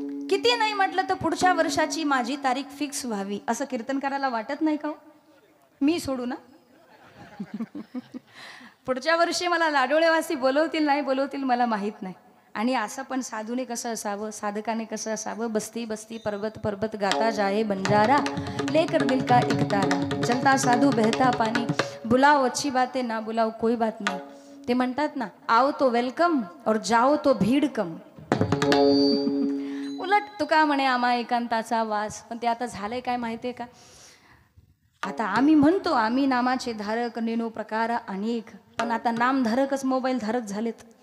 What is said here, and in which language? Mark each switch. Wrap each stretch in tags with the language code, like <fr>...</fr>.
<mr>किती नाही म्हटलं तर पुढच्या वर्षाची माझी तारीख फिक्स व्हावी असं कीर्तन करायला वाटत नाही का. मी सोडू ना. पुढच्या वर्षी मला लाडोळेवासी बोलवतील नाही बोलवतील मला माहीत नाही. आणि असं पण साधूने कसं असावं, साधकाने कसं असावं.</mr> <hi>बस्ती बस्ती पर्वत पर्वत गाता जाए बंजारा, लेकर दिल का एक तारा, चलता साधू बहता पानी, बुलाओ अच्छी बातें ना बुलाओ कोई बात नाही.</hi> <mr>ते म्हणतात ना,</mr> <hi>आओ तो वेलकम और जाओ तो भीड कम.</hi> <mr>उलट तुका म्हणे आम्हा एकांताचा वास. पण ते आता झालंय काय माहितीये का. आता आम्ही म्हणतो आम्ही नामाचे धारक, नेनो प्रकार अनेक, पण आता नामधारकच मोबाईल धारक झालेत.</mr>